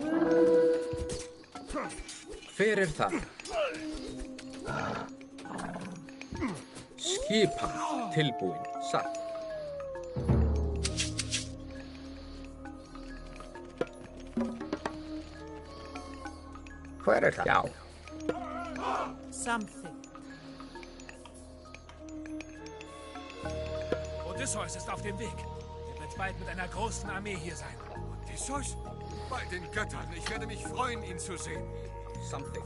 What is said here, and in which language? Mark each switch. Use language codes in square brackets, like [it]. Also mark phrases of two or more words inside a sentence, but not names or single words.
[is] Hver þar? Skipan, tilbúin, satt. Hver það? Já. Samþykkt. [de] Odysseus ist auf dem Weg. Er wird bald mit einer großen Armee hier sein. Odysseus? Bei den Göttern. Ich werde mich freuen, ihn zu sehen. [is] Samþykkt.